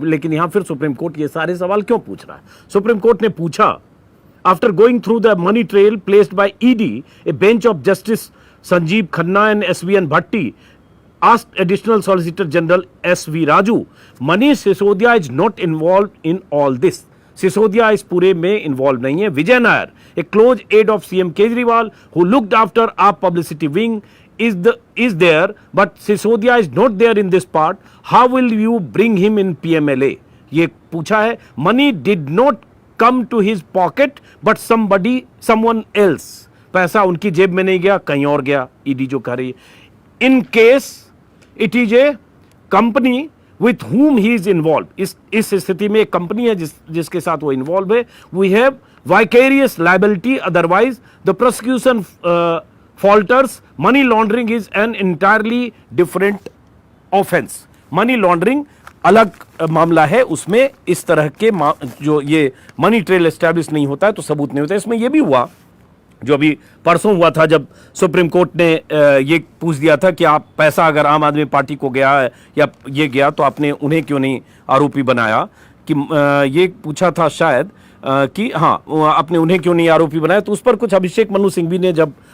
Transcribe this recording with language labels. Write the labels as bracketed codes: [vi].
[hi] लेकिन यहां फिर सुप्रीम कोर्ट ये सारे सवाल क्यों पूछ रहा है? सुप्रीम कोर्ट ने पूछा, [en] After going through the money trail placed by ED, a bench of justice Sanjiv Khanna and SVN Bhatti asked additional solicitor general SV Raju, Manish Sisodia is not involved in all this. [hi] Sisodia इस पूरे में involve नहीं है। [en] Vijay Nair, a close aide of CM Kejriwal who looked after AAP publicity wing, is there, but Sisodia is not there in this part. How will you bring him in PMLA? [hi] ये पूछा है। [en] Money did not come to his pocket, but someone else. [hi] पैसा उनकी जेब में नहीं गया, कहीं और गया, ईडी जो कह रही है। [en] In case it is a company with whom he is involved. [hi] इस स्थिति में एक कंपनी है जिसके साथ वो इन्वॉल्व है। [en] We have vicarious liability, otherwise the prosecution falters. Money laundering is an entirely different offense. [hi] Money laundering अलग मामला है, उसमें इस तरह के जो ये मनी ट्रेल एस्टैब्लिश नहीं होता है तो सबूत नहीं होता है। इसमें यह भी हुआ जो अभी परसों हुआ था, जब सुप्रीम कोर्ट ने ये पूछ दिया था कि आप पैसा अगर आम आदमी पार्टी को गया है या ये गया तो आपने उन्हें क्यों नहीं आरोपी बनाया, कि ये पूछा था शायद कि हाँ आपने उन्हें क्यों नहीं आरोपी बनाया। तो उस पर कुछ अभिषेक मनु सिंघवी ने जब